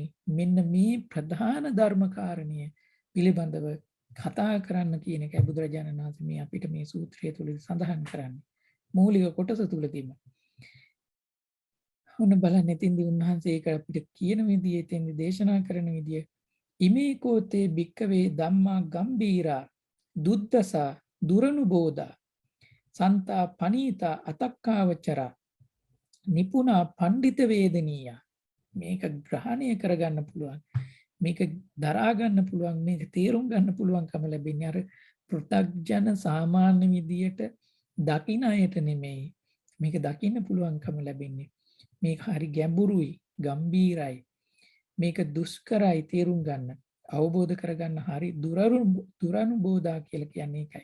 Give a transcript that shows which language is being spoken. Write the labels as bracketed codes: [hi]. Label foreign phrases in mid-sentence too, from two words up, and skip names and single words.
[si] මෙන්න මේ ප්‍රධාන ධර්ම කාරණය පිළිබඳව කතා කරන්න කියන එකයි බුදුරජාණන් වහන්සේ මේ අපිට මේ සූත්‍රය තුල සඳහන් කරන්නේ. මූලික කොටස තුලදීම. උන්න බලන්න එතින්දී උන්වහන්සේ ඒක අපිට කියන විදිය, එතින්දී දේශනා කරන විදිය [pi] ඉමේකෝතේ භික්කවේ ධම්මා ගම්බීරා දුද්දසා දුරනුබෝධා සන්තා පනීතා අතක්කාවචරා නිපුණා පණ්ඩිත වේදනීය. [si] මේක ග්‍රහණය කරගන්න පුළුවන්, මේක දරා ගන්න පුළුවන්, මේක තේරුම් ගන්න පුළුවන්කම ලැබෙන්නේ අර පෘථග්ජන සාමාන්‍ය විදියට දකින්න අයට නෙමෙයි. මේක දකින්න පුළුවන්කම ලැබෙන්නේ මේක හරි ගැඹුරුයි, ගම්බීරයි, මේක දුෂ්කරයි තේරුම් ගන්න, අවබෝධ කරගන්න හරි දුරනුබෝධා කියලා කියන්නේ ඒකයි.